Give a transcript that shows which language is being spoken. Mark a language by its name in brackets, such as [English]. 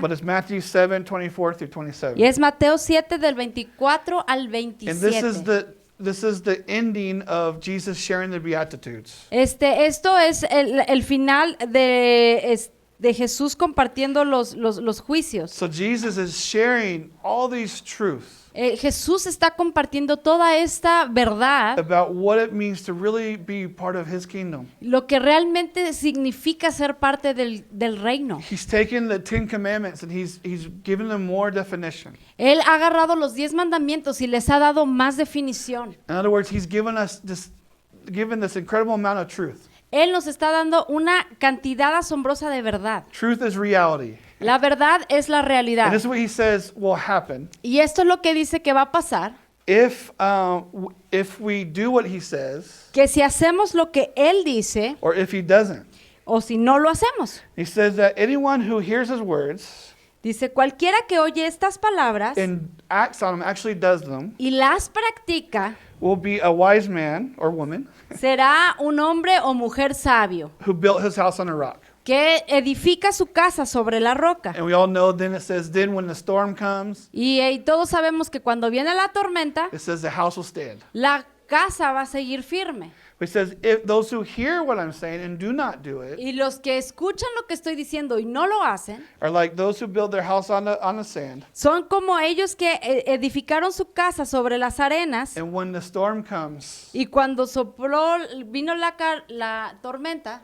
[English] but it's Matthew 7, 24 through 27. [Spanish] Y es Mateo 7 del 24 al [English] And [Spanish] 27. [English] this is the ending of Jesus sharing the Beatitudes. [Spanish] Esto es el final de Jesús compartiendo los juicios. [English] So Jesus is sharing all these truths [Spanish] Jesús está compartiendo toda esta verdad, [English] about what it means to really be part of His kingdom. [Spanish] lo que realmente significa ser parte del reino. [English] He's taken the 10 commandments and he's given them more definition. [Spanish] Él ha agarrado los 10 mandamientos y les ha dado más definición. [English] In other words, He's given this incredible amount of truth. [Spanish] Él nos está dando una cantidad asombrosa de verdad. [English] Truth is reality. [Spanish] La verdad es la [English] And [Spanish] realidad. [English] this is what He says will happen [Spanish] Y esto es lo que dice que va a pasar, [English] if we do what He says [Spanish] que si hacemos lo que Él dice [English] or if He doesn't. [Spanish] o si no lo hacemos. [English] He says that anyone who hears His words [Spanish] Dice, cualquiera que oye estas palabras [English] and acts on them, actually does them, [Spanish] y las practica, [English] will be a wise man or woman [Spanish] será un hombre o mujer sabio [English] who built his house on a rock. [Spanish] que edifica su casa sobre la roca. [English] And we all know then it says, then when the storm comes, [Spanish] Y todos sabemos que cuando viene la tormenta, [English] it says the house will stand. [Spanish] la casa va a seguir firme. [English] But he says, if those who hear what I'm saying and do not do it [Spanish] Y los que escuchan lo que estoy diciendo y no lo hacen, [English] are like those who build their house on the sand. [Spanish] son como ellos que edificaron su casa sobre las arenas [English] And when the storm comes, [Spanish] y cuando sopló, vino la tormenta,